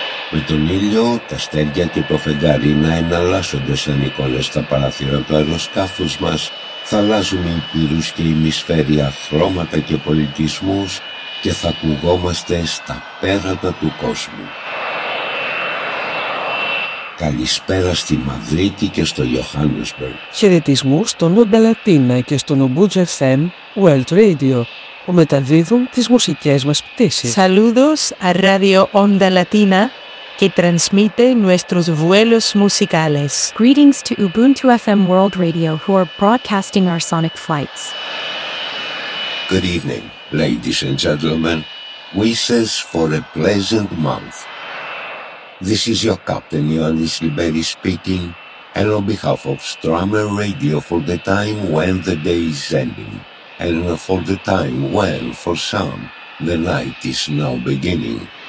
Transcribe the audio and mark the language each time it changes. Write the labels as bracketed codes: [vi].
[el] Με τον ήλιο, τα αστέρια και το φεγγάρι να εναλλάσσονται σαν εικόνες στα παράθυρα του αεροσκάφους μας, θα αλλάζουν οι πυρούς και οι ημισφαίρια χρώματα και πολιτισμούς και θα ακουγόμαστε στα πέρατα του κόσμου. Καλησπέρα στη Μαδρίτη και στο Johannesburg. Χαιρετισμού στο Νούντα Λατίνα και στο Ubuntu FM World Radio που μεταδίδουν τις μουσικές μας πτήσεις. [es] Saludos a Radio Onda Latina que transmite nuestros vuelos musicales. [en] Greetings to Ubuntu FM World Radio who are broadcasting our sonic flights. Good evening, ladies and gentlemen, wishes for a pleasant month. This is your captain, Ioannis Liberi, speaking, and on behalf of Strammer Radio for the time when the day is ending, and for the time when, for some, the night is now beginning.